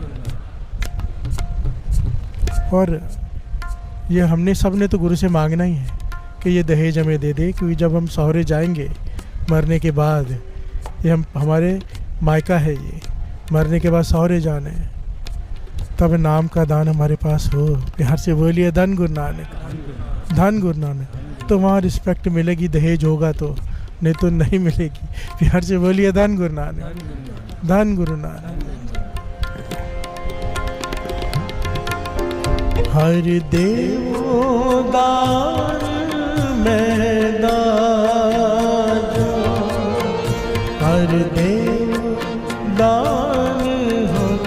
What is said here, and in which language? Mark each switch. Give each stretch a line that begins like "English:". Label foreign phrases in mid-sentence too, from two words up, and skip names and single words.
Hindi: और ये हमने सब ने तो गुरु से मांगना ही है कि ये दहेज हमें दे दे, क्योंकि जब हम सहुरे जाएंगे मरने के बाद, ये हम हमारे मायका है, ये मरने के बाद सहुरे जाने हैं, तब नाम का दान हमारे पास हो। प्यार से बोलिए धन गुरु नानक, धन गुरु नानक। तो वहाँ रिस्पेक्ट मिलेगी, दहेज होगा तो, नहीं तो नहीं मिलेगी। प्यार से बोलिए धन गुरु नानक, धन गुरु नानक।
Punjabi: ਹਰ ਦੇਵੋ ਦਾਨ ਮੇਂ ਦਾਜੋ, ਹਰ ਦੇਵ ਦਾਨ ਹੋ